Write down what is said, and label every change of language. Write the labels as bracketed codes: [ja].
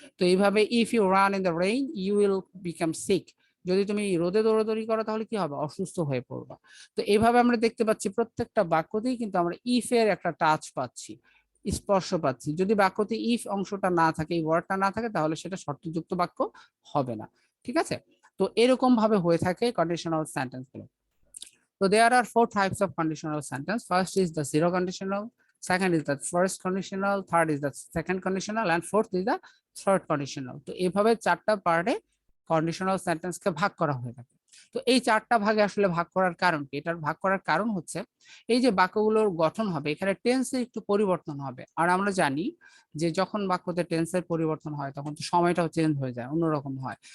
[bn] তো এইভাবে [en] if you run in the rain you will become sick, [bn] যদি তুমি রোদে দৌড়াদৌড়ি করো তাহলে কি হবে, অসুস্থ হয়ে পড়বা। তো এইভাবে আমরা দেখতে পাচ্ছি প্রত্যেকটা বাক্যতেই কিন্তু আমরা ইফ এর একটা টাচ পাচ্ছি, স্পর্শ পাচ্ছি। যদি বাক্যতে ইফ অংশটা না থাকে, এই ওয়ার্ডটা না থাকে, তাহলে সেটা শর্তযুক্ত বাক্য হবে না। ঠিক আছে, তো এরকম ভাবে হয়ে থাকে কন্ডিশনাল সেন্টেন্স গুলো। [en] So there are four types of conditional sentence. First is the zero conditional, second is the first conditional, third is the second conditional, and fourth is the third conditional. [bn] তো এইভাবে চারটা পার্টে conditional সেন্টেন্সকে ভাগ করা হয়ে থাকে। তো এই চারটা ভাগে আসলে ভাগ করার কারণ কি, এটার ভাগ করার কারণ হচ্ছে এই যে বাক্যগুলোর গঠন হবে এখানে টেন্সে একটু পরিবর্তন হবে। আর আমরা জানি যে যখন বাক্যতে টেন্সের পরিবর্তন হয় তখন তো সময়টাও চেঞ্জ হয়ে যায়, অন্যরকম হয়।